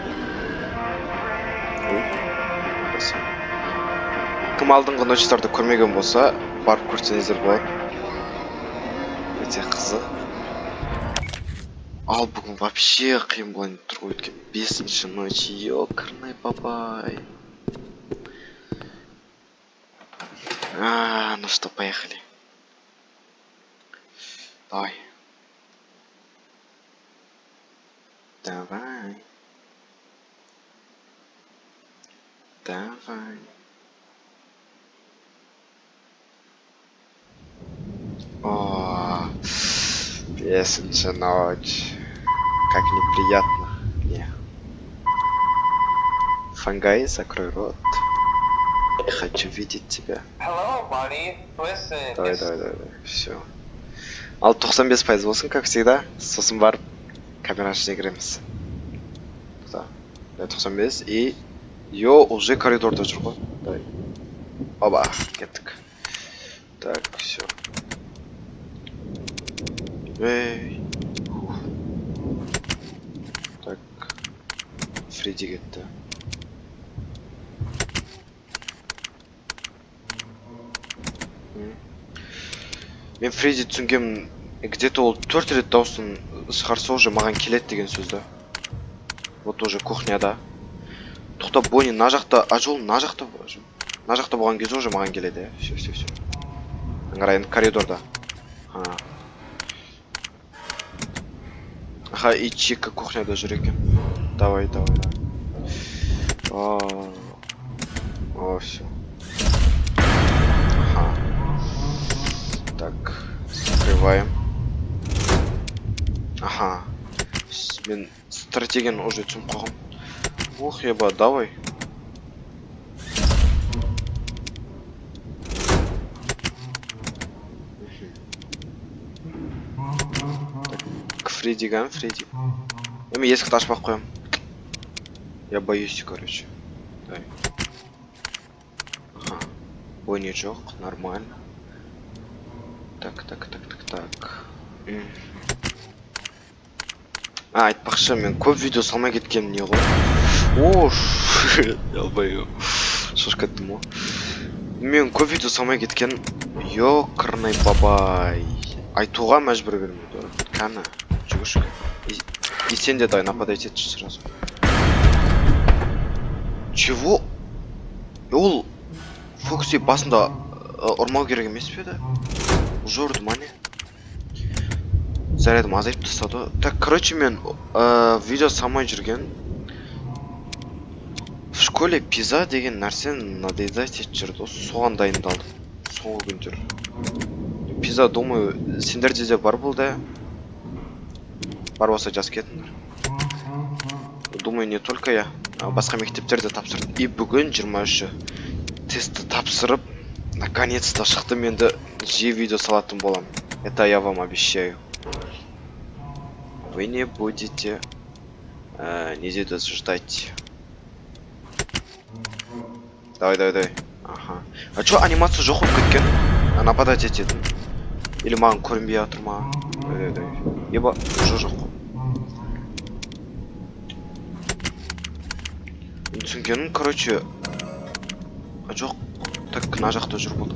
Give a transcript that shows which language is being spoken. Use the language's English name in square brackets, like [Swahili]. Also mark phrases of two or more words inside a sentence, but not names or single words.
[Kazakh] Кім алдыңғы ночтарды көрмеген болса, барып көрсеңіздер болады. Өте қызық. Ал бүгін вообще қиын болайын тұр ғой, өткен 5-ші ночь, [Russian] ёкарный бабай. Ну что, поехали. Давай. О, 5-ші ночь. Как неприятно мне. Фангай, закрой рот. Я хочу видеть тебя. [English] Hello, buddy. Listen. [Russian] Давай. Все. [Kazakh] Ал 95% болсын, [Russian] как всегда. [Kazakh] Сосын барып камераның ішіне кіреміз. [Russian] Да. 95 и... [Kazakh] Йо, уже коридорда жүр ғой. [Russian] Давай. Оба, кеттік. Так, все. Эй. Так. [Kazakh] Фредди кетті. Мен Фредди түсінгем, где-то ол 4 рет дауысын шығарса уже маған келеді деген сөзді. [Russian] Вот уже кухняда. [Kazakh] Тоқтап, Бонни на жақта, жол на жақта болған кезде уже маған келеді. Все. Аңғарайын, коридорда. Аха, и Чика кухняда жүр екен. [Russian] Давай. О, все. Ага. Так, закрываем. Ага. [Kazakh] Мен стратегияны уже түсініп қойғам. [Russian] Ох, еба, давай. Так, Фредди. [Kazakh] Мен есікті ашпақ қоям. [Russian] Я боюсь, короче. Дай. [Kazakh] Ага. Бонни жоқ, нормально. [Russian] Так. [Kazakh] Айтпақшы, мен көп видео салмай кеткенім не ғой? Ялбаю. Шош кеттім ғой. Мен көп видео салмай кеткен, [Russian] ёкарный бабай. [Kazakh] Айтуға мәжбүр бермейді. Кәні, жүгірші. И сен де дай, нападать етші сразу. [Russian] Чего? [Kazakh] Ол фокусе басында ұрмау керек емес пе еді? Уже ұрды ма не? Зарядым азайып тастады. Так, короче, мен видео салмай жүрген. [Russian] В школе [Kazakh] пиза деген нәрсені надоедать етіп жүрді. Соған дайындалдым. Соңғы күндер. Пиза, думаю, сендерде де бар болды. Бар болса жаз кетіңдер. [Russian] Думаю, не только я. [Kazakh] Басқа мектептерде тапсырдым. И бүгін 23-ші тестті тапсырып, наконец-то шықтым, енді жиі видео салатын болам. [Russian] Это я вам обещаю. Вы не будете неделю ждать. Давай. Ага. А чё, [Kazakh] анимация жоқ болып кеткен? Нападать ететін. Или маған көрінбей жатыр ма? [Russian] Давай. Еба, жоқ. [Kazakh] Түсінгенім, короче, жоқ, так мына жақта жүр болды.